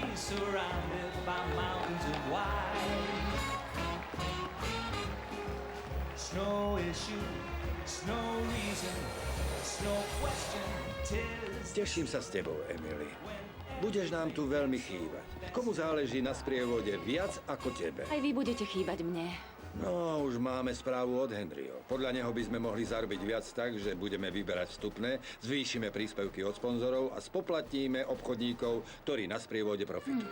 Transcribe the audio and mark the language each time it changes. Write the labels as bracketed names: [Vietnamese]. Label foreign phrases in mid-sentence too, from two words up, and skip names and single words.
[English] surrounded by mountains of white. Snow issue, snow reason, snow question, tis. [Slovak] Teším sa s tebou, Emily. Budeš nám tu veľmi chýbať. Komu záleží na sprievode viac ako tebe? Aj vy budete chýbať mne. No, už máme správu od Henryho. Podľa neho by sme mohli zarobiť viac tak, že budeme vyberať vstupné, zvýšime príspevky od sponzorov a spoplatníme obchodníkov, ktorí na sprievode profitujú.